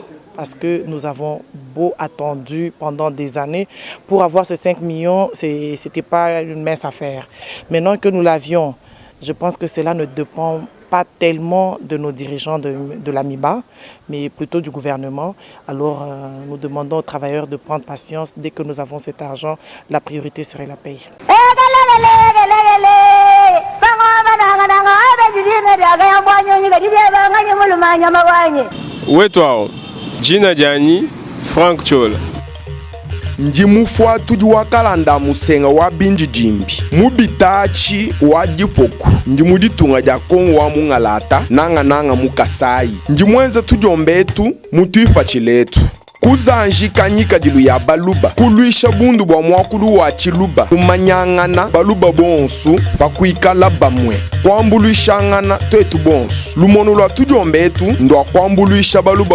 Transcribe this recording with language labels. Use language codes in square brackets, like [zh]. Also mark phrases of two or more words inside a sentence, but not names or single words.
[fr] Parce que nous avons beau attendu pendant des années pour avoir ces 5 millions, ce n'était pas une mince affaire. Maintenant que nous l'avions, je pense que cela ne dépend pas tellement de nos dirigeants de la MIBA, mais plutôt du gouvernement. Alors nous demandons aux travailleurs de prendre patience. Dès que nous avons cet argent, la priorité serait la paye. [lua] Wetwao, Jina Diani, Frank Chola. Ndi mufwa tudi wakalanda musenga wa bindi dimbi mubitachi wa dipoku ndi muditunga dia kongo wa mungalata nanga mukasai ndi mwenza tudiombetu mutuipa chiletu kuzanjika nyika dilu ya baluba kuluisha bundu bwa mwakulu wa chiluba kumanyangana baluba bonsu bakuikala bamwe kwambuluishangana twetu bonsu lumono lwa tudiombetu ndwa kwambuluisha baluba